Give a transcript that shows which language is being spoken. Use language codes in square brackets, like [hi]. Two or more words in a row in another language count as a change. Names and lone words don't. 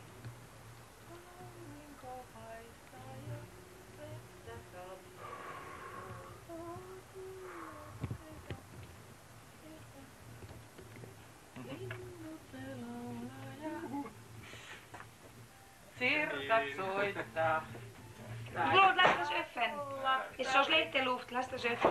[fi] Aurinko paistaa ja vettä sataa. Linnut ne laulaa ja sirkat soittaa. [de] Förlåt, lass das öffnen. Ist so schlechte Luft, lass das öffnen.